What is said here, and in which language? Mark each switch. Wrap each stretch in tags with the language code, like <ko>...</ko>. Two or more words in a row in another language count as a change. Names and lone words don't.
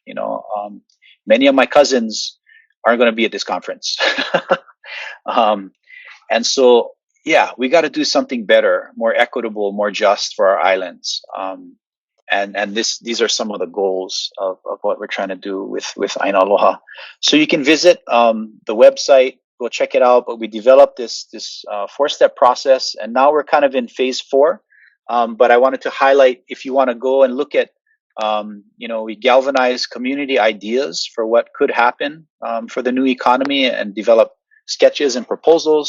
<en>Many of my cousins aren't going to be at this conference. And so, we got to do something better, more equitable, more just for our islands. And these are some of the goals of what we're trying to do with ʻāina Aloha. So you can visit the website go check it out. But we developed this 4-step process, and now we're kind of in phase 4. But I wanted to highlight, if you want to go and look at, we galvanize community ideas for what could happen for the new economy, and develop sketches and proposals.</en>